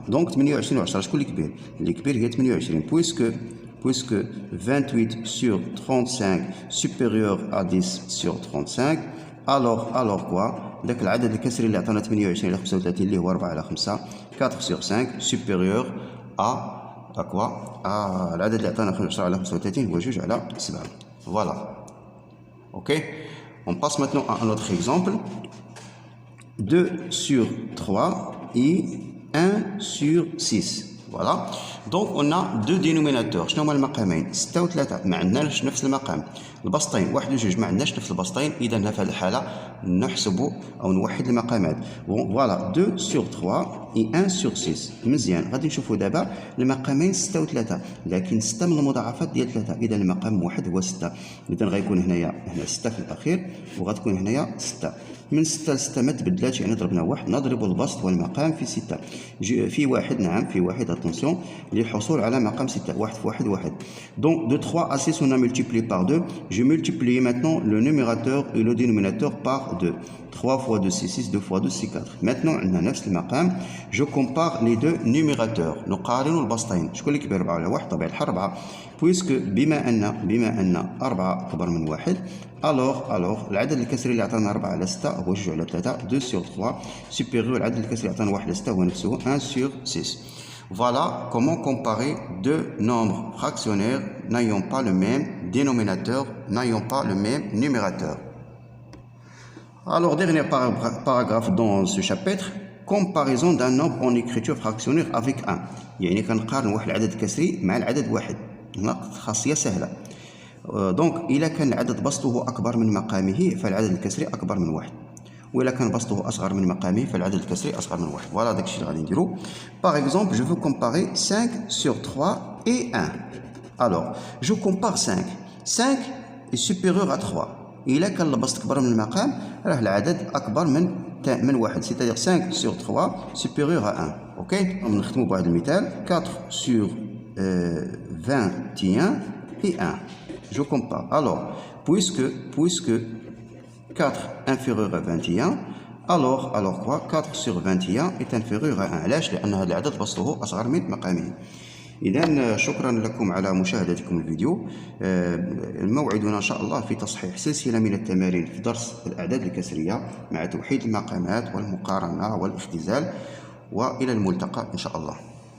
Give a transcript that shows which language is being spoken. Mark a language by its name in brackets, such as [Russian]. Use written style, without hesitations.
[Arabic] دونك 28 و 10 شكون اللي كبير؟ اللي كبير هي 28 [French] puisque 28 sur 35 supérieur à 10 sur 35 alors quoi [Arabic] داك العدد الكسري اللي عطانا 28 على 35 اللي هو 4 على 5 [French] 4 sur 5 supérieur à quoi [Arabic] العدد اللي عطانا 10 على 35 هو 2 على 7. [French] Voilà. Ok. On passe maintenant à un autre exemple. 2 sur 3 et 1 sur 6. Voilà. Donc on a deux dénominateurs. [Arabic] شنو هما المقامين؟ 6 و 3 ما عندناش نفس المقام. البسطين 1 و 2 ما عندناش نفس البسطين. إذا في هذه الحالة نحسب أو نوحد المقامات. [French] فوالا 2 sur 3 et 1 sur 6. [Arabic] مزيان. غادي نشوفوا دابا المقامين 6 و 3 لكن 6 من المضاعفات ديال 3. إذا المقام واحد هو 6. إذا غيكون هنا 6 في الأخير وغتكون هنايا 6. من 6 ل 6 ما تبدلاتش يعني ضربنا واحد. نضرب البسط والمقام في 6 في واحد. نعم في واحد. اتونسيون للحصول على مقام 6. واحد في واحد واحد. [French] Donc de 3 à 6 on a multiplié par 2. Je multiplie maintenant le numérateur et le dénominateur par 2. 3 fois 2 c'est 6, 2 fois 2 c'est 4. Maintenant [Arabic] عندنا نفس المقام. [French] Je compare les deux numérateurs. [Arabic] نقارن البسطين. شكون اللي كبير 4 على 1؟ طبيعة الحال 4. puisque بما أن 4 أكبر من 1 alors العدد الكسري اللي عطانا 4 على 6 هو 2 على 3 [French] 2 sur 3 supérieur [Arabic] العدد الكسري اللي عطانا 1 على 6 هو نفسه [French] 1 sur 6. Voilà comment comparer deux nombres fractionnaires n'ayant pas le même dénominateur, n'ayant pas le même numérateur. Alors, dernier paragraphe dans ce chapitre, comparaison d'un nombre en écriture fractionnaire avec 1. [Arabic] يعني كنقارن واحد العدد كسري مع العدد واحد. هنا خاصية سهلة. دونك إذا كان العدد بسطه أكبر من مقامه فالعدد الكسري أكبر من واحد. وإلا كان بسطه أصغر من مقامه فالعدد الكسري أصغر من واحد. فوالا داكشي اللي غادي نديرو. [French] Par exemple, je veux comparer 5 sur 3 et 1. Alors, je compare 5. 5 est supérieur à 3. [Arabic] إلا كان البسط كبر من المقام راه العدد أكبر من واحد. [French] C'est-à-dire 5 sur 3 supérieur à 1. أوكي. [Arabic] نختمو بواحد المثال. [French] 4 sur 21 et 1. Je compare. Alors, puisque 4 inférieur à 21 alors quoi 4 sur 21 est inférieur à 1. [Arabic] علاش؟ لأن هذا العدد بسطه أصغر من مقامه. إذا شكرا لكم على مشاهدتكم الفيديو. موعدنا إن شاء الله في تصحيح سلسلة من التمارين في درس الأعداد الكسرية مع توحيد المقامات والمقارنة والاختزال. وإلى الملتقى إن شاء الله.